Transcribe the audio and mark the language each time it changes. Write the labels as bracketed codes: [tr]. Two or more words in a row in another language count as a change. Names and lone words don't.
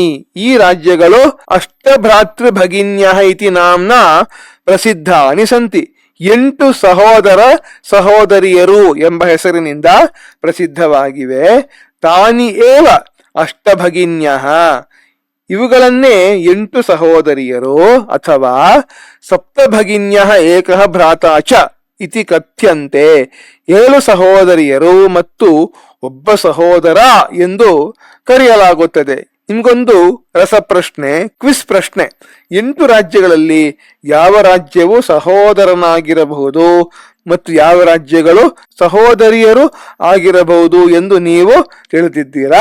[kn] ಈ ರಾಜ್ಯಗಳು [sa] ಅಷ್ಟಭ್ರಾತೃ ಭಗಿನ್ಯ ಇತಿ ನಾಮ್ನ ಪ್ರಸಿದ್ಧಾನಿ ಸಂತಿ. [kn] 8 ಸಹೋದರ ಸಹೋದರಿಯರು ಎಂಬ ಹೆಸರಿನಿಂದ ಪ್ರಸಿದ್ಧವಾಗಿವೆ. [sa] ತಾನಿ ಏವ ಅಷ್ಟಭಗಿನ್ಯಃ, [kn] ಇವುಗಳನ್ನೇ 8 ಸಹೋದರಿಯರು ಅಥವಾ [sa] ಸಪ್ತಭಗಿನ್ಯಃ ಏಕಃ ಭ್ರಾತಾ ಚ ಇತಿ ಕಥ್ಯಂತೆ, [kn] 7 ಸಹೋದರಿಯರು ಮತ್ತು ಒಬ್ಬ ಸಹೋದರ ಎಂದು ಕರೆಯಲಾಗುತ್ತದೆ. ನಿಮ್ಗೊಂದು ರಸಪ್ರಶ್ನೆ, ಕ್ವಿಸ್ ಪ್ರಶ್ನೆ. 8 ರಾಜ್ಯಗಳಲ್ಲಿ ಯಾವ ರಾಜ್ಯವು ಸಹೋದರನಾಗಿರಬಹುದು ಮತ್ತು ಯಾವ ರಾಜ್ಯಗಳು ಸಹೋದರಿಯರು ಆಗಿರಬಹುದು ಎಂದು ನೀವು ತಿಳಿದಿದ್ದೀರಾ?